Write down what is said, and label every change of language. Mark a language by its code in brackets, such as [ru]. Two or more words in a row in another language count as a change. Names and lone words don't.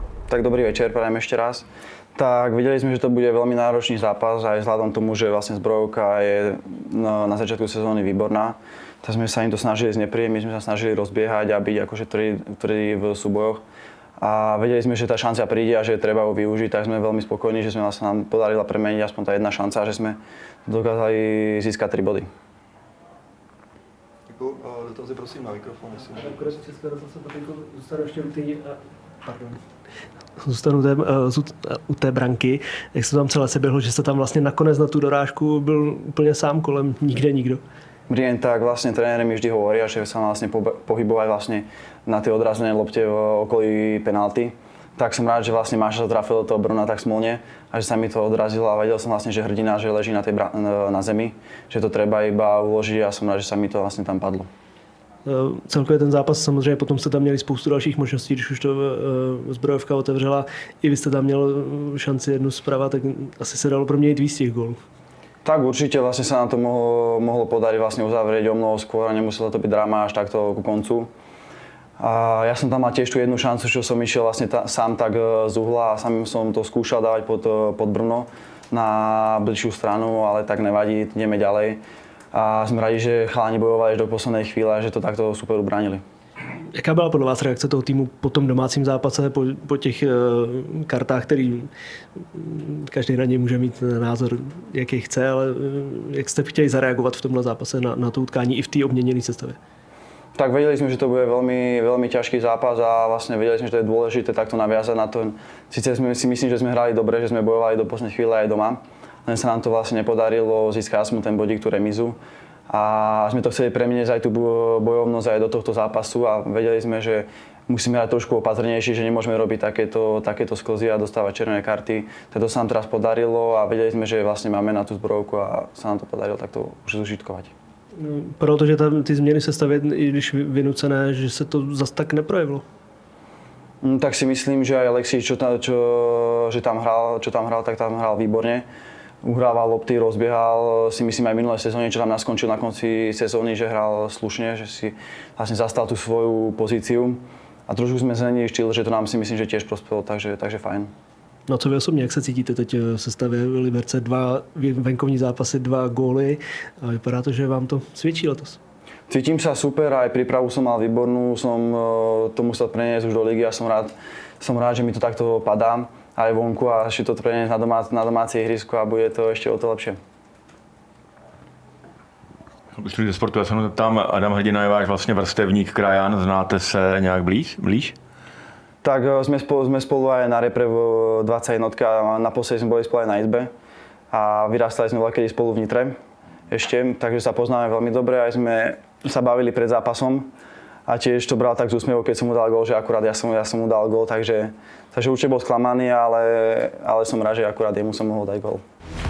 [sk] Tak dobrý večer, prajem ešte raz. Tak videli sme, že to bude veľmi náročný zápas aj vzhľadom tomu, že vlastne Zbrojovka je na začiatku sezóny výborná. Tak sme sa im to snažili znepríjemniť, my sme sa snažili rozbiehať a byť akože tvrdí v súbojoch. A vedeli sme, že tá šanca príde a že treba ju využiť, tak sme veľmi spokojní, že sa nám podarila premeniť aspoň tá jedna šanca, že sme dokázali získať 3 body. [cs] Dotazy prosím na mikrofon. Akorát Česká rozhlasa zůstanu ještě u té branky. Jak se tam celé se běhlo, že se tam vlastně nakonec na tu dorážku byl úplně sám kolem, nikdo. [sk] Brien, tak vlastne tréneri mi vždy hovoria, že sa vlastne pohybovať vlastne na tej odrazenej lopte v okolí penalty. Tak som rád, že vlastne Máša sa trafil do toho Bruna tak smolne a že sa mi to odrazilo a vedel som vlastne, že hrdina, že leží na zemi, že to treba iba uložiť a som rád, že sa mi to vlastne tam padlo. [cs] Celkově ten zápas samozřejmě potom jste tam měli spoustu dalších možností, když už to Zbrojovka otevřela. I vy jste tam měl šanci jednu zprava, tak asi se dalo proměnit víc těch gólů. [sk] Tak určite vlastne sa nám to mohlo podariť vlastne uzavrieť o mnoho skôr a nemuselo to byť drama až takto ku koncu. A ja som tam mal tiež tú jednu šancu, čo som išiel vlastne sám tak z uhla a sám som to skúšal dávať pod Brno na bližšiu stranu, ale tak nevadí, ideme ďalej. A sme radi, že chalani bojovali až do poslednej chvíle a že to takto super ubránili. [cs] Jaká byla podle vás reakce toho týmu po tom domácím zápase, po těch kartách, který každý na ně může mít názor, jaký chce, ale jak jste chtěli zareagovat v tomhle zápase na to utkání i v té obměněné sestavě? [sk] Tak vedeli sme, že to bude veľmi, veľmi ťažký zápas a vlastne vedeli sme, že to je dôležité takto naviazať na to. Sice si myslím, že sme hrali dobre, že sme bojovali do poslednej chvíle aj doma, len sa nám to vlastne nepodarilo získať aspoň ten bodík, tú remizu. A sme to chceli premeniť aj tú bojovnosť aj do tohto zápasu a vedeli sme, že musíme hrať trošku opatrnejšie, že nemôžeme robiť takéto sklzy a dostávať červené karty. To sa nám teraz podarilo a vedeli sme, že vlastne máme na tú Zbrojovku a sa nám to podarilo takto už zužitkovať. [cs] Protože ty změny sestavy, i když vynucené, že se to zas tak neprojevilo? [sk] Tak si myslím, že aj Alexis, čo tam hral, tak tam hral výborne. Uhrával lopty, rozbiehal, si myslím aj minulé sezóne, čo tam naskončil na konci sezóny, že hral slušne, že si vlastne zastal tú svoju pozíciu. A trošku sme zmenili štýl, že to nám si myslím, že tiež prospelo, takže fajn. [cs] No co vy osobně, jak se cítíte teď v sestavě Liberce? 2 venkovní zápasy, 2 góly a vypadá to, že vám to svědčí letos. [sk] Cítim sa super, aj prípravu som mal výbornú, som to musel preniesť už do ligy a som rád, že mi to takto padá aj vonku a ešte to preniesť na domáce ihrisko a bude to ešte o to lepšie. [cs] Ze sportu, já se tam Adam Hrdina je váš vlastně vrstevník, krajan, znáte se nějak blíž? [sk] Tak sme spolu aj na repre v 21 a naposledy sme boli spolu aj na izbe a vyrastali sme veľkedy spolu v Nitre ešte, takže sa poznáme veľmi dobre, aj sme sa bavili pred zápasom a tiež to bral tak z úsmievom, keď som mu dal gól, že akurát ja som mu dal gól, takže určite bol sklamaný, ale som rád, že akurát jemu som mohol dať gól.